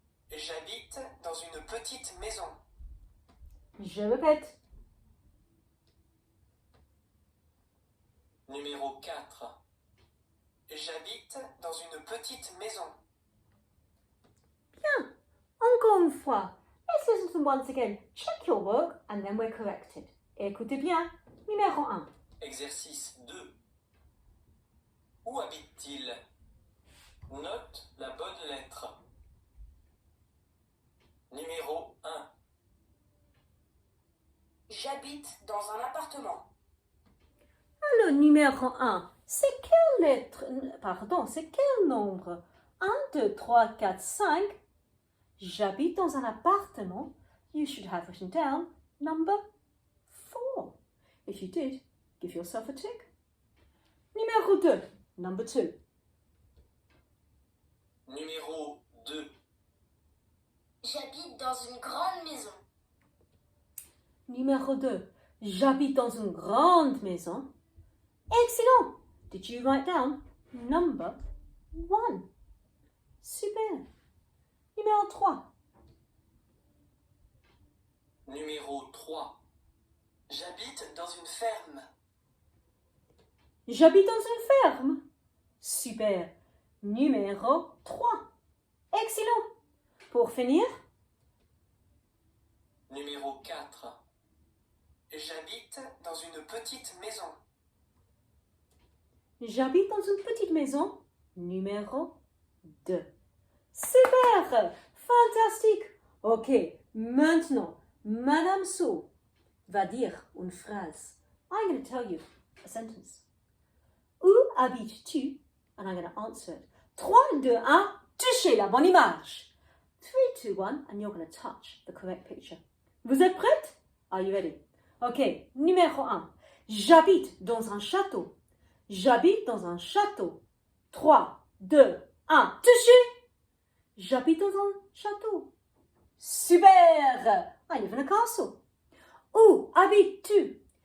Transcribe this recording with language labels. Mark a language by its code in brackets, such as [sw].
[fr] J'habite dans une petite maison. Je répète. Numéro 4. J'habite dans une petite maison. Bien. Encore une fois. [en] Let's listen to them once again. Check your work and then we're corrected. [fr] Écoutez bien. Numéro 1. Exercice 2. Où habite-t-il? Note la bonne lettre. Numéro 1. J'habite dans un appartement. Le numéro 1, c'est quelle lettre? Pardon, c'est quel nombre? 1, 2, 3, 4, 5. J'habite dans un appartement. [en] You should have written down number 4. If you did, give yourself a tick. [fr] Numéro 2, [en] number 2. [fr] Numéro 2. J'habite dans une grande maison. Numéro 2, j'habite dans une grande maison. Excellent! [en] Did you write down number 1? [fr] Super! Numéro 3. Numéro 3. J'habite dans une ferme. J'habite dans une ferme. Super. Numéro 3. Excellent. Pour finir, Numéro 4. J'habite dans une petite maison. j'habite dans une petite maison. Numéro 2. Super. Fantastique. Ok. Maintenant, Madame So va dire une phrase. [en] I'm going to tell you a sentence. [fr] Où habites-tu? [en] And I'm going to answer it. 3, 2, 1. [fr] Touchez la bonne image. [en] 3, 2, 1. And you're going to touch the correct picture. [fr] Vous êtes prête? [en] Are you ready? [fr] Ok. Numéro 1. J'habite dans un château. J'habite dans un château. 3, 2, 1. Touchez! J'habite dans un château. [en] Super! I live in a castle. [fr] Où habites-tu?